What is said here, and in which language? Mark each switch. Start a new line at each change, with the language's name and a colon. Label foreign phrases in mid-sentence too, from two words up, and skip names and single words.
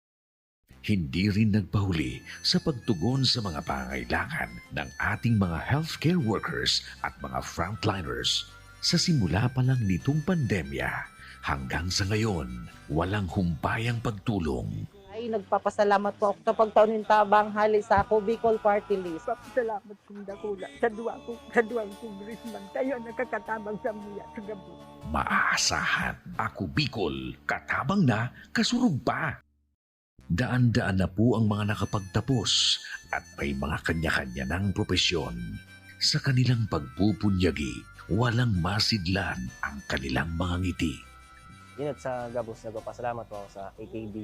Filipino: Hindi rin nagpahuli sa pagtugon sa mga pangailangan ng ating mga
English: healthcare workers
Filipino: at mga frontliners. Sa simula pa lang nitong pandemya, hanggang sa ngayon, walang humpayang pagtulong.
Bikol: Ay, nagpapasalamat po ako sa pagtaunin tabang hali sa Ako Bicol
English: Party List.
Bikol: Papasalamat kong dakula sa duwang congressman. Tayo nakakatabang sa muya sa gabi. Maaasahan. Ako Bicol, katabang na, kasurug pa.
Filipino: Daan-daan na po ang mga nakapagtapos at may mga kanya-kanya ng propesyon. Sa kanilang pagpupunyagi, walang masidlan ang kanilang mga ngiti.
Bikol: Inat sa gabos, nagpapasalamat po ako sa AKB.